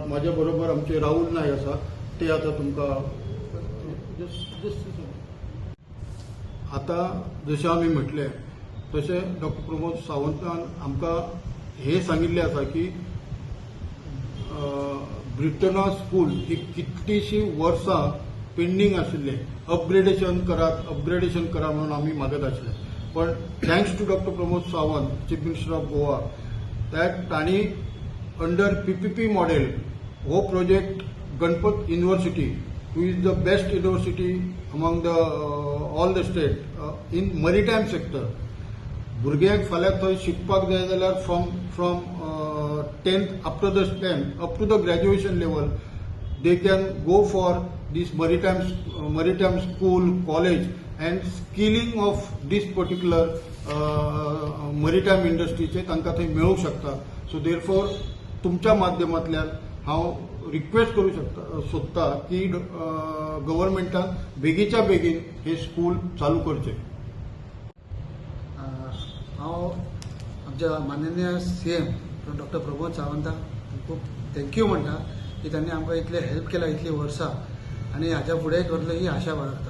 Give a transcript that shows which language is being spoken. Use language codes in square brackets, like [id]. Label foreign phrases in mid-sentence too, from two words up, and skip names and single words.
[kok] म्हाज्या बरोबर आमचे राहुल नायक आसा, ते आता तुमकां आता जशें आमी म्हटलें तशें डॉक्टर प्रमोद सावंतान आमकां हे सांगिल्लें आसा की ब्रिटना स्कूल ही कितलीशीं वर्सां पेंडींग आशिल्लें, अपग्रेडेशन करा म्हणून आमी मागत आशिल्ले. [en] पण thanks to डॉक्टर प्रमोद सावंत, chief minister of Goa, that तांणी under PPP model हो project Ganpat University, who is the best university among all the state in maritime sector. [kok] भुरग्यांक फाल्यां थंय शिकपाक जाय जाल्यार [en] from 10th up to the STEM up to the graduation level they can go for this maritime school, college and skilling of this particular maritime industry [kok] चे तांकां थंय मेळूंक शकता. [en] so therefore [kok] तुमच्या माध्यमांतल्यान हांव रिक्वेस्ट करू सोदता की गव्हर्नमेंटान बेगीच्या बेगीन हे स्कूल चालू करचे. हांव आमच्या माननीय CM डॉक्टर प्रमोद सावंताक खूब थँक्यू म्हणटा की त्यांनी आमकां इतले हेल्प केला इतली वर्सां आणि हाच्या फुडें करतलो ही आशा बाळगता.